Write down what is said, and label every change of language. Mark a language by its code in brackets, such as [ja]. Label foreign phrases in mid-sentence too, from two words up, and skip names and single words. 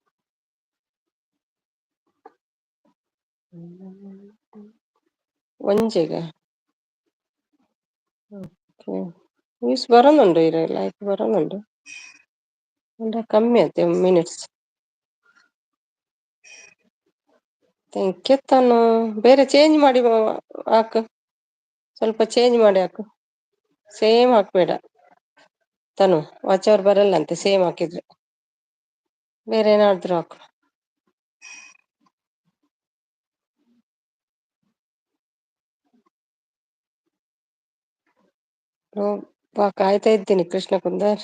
[tcy] ಒಂಜೆಗ ವ್ಯೂಸ್ ಬರೋನುಂಡು, ಇರ ಲೈಕ್ ಬರೋನುಂಡು, ಕಮ್ಮಿ ಆಯ್ತು ಮಿನಿಟ್ಸ್. [en] thank you Tanu. [kn] ಬೇರೆ ಚೇಂಜ್ ಮಾಡಿ ಹಾಕು, ಸ್ವಲ್ಪ ಚೇಂಜ್ ಮಾಡಿ ಹಾಕು. ಸೇಮ್ ಹಾಕ್ಬೇಡ ತನು, [en] watch hour [kn] ಬರಲ್ಲಂತೆ ಸೇಮ್ ಹಾಕಿದ್ರೆ. ಬೇರೆ ಏನಾದ್ರು ಹಾಕು. ಕಾಯ್ತಾ ಇದ್ದೀನಿ ಕೃಷ್ಣ ಕುಂದರ್.